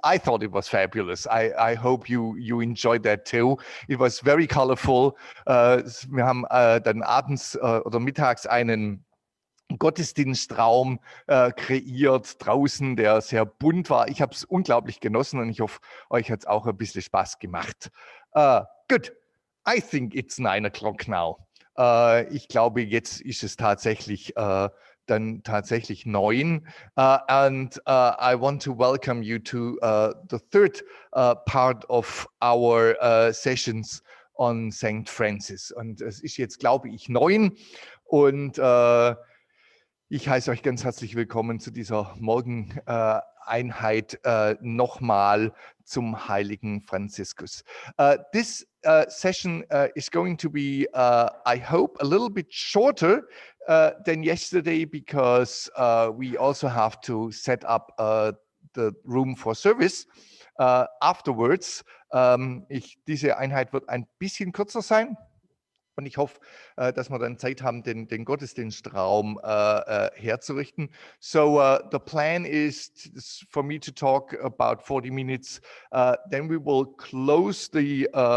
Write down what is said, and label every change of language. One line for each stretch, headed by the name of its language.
English: I thought it was fabulous. I hope you enjoyed that too. It was very colorful.
German: Wir haben dann abends oder mittags einen Gottesdienstraum kreiert draußen, der sehr bunt war. Ich habe es unglaublich genossen und ich hoffe, euch hat es auch ein bisschen Spaß gemacht.
English: Good. I think it's 9 o'clock now.
German: Ich glaube, jetzt ist es tatsächlich dann tatsächlich 9.
English: And I want to welcome you to the third part of our sessions on St. Francis.
German: Und es ist jetzt, glaube ich, 9. Und ich heiße euch ganz herzlich willkommen zu dieser Morgeneinheit nochmal zum heiligen Franziskus.
English: This session is going to be, I hope, a little bit shorter than yesterday, because we also have to set up the room for service afterwards.
German: Diese Einheit wird ein bisschen kürzer sein. Und ich hoffe, dass wir dann Zeit haben, den Gottesdienstraum herzurichten.
English: So the plan is for me to talk about 40 minutes. Then we will close the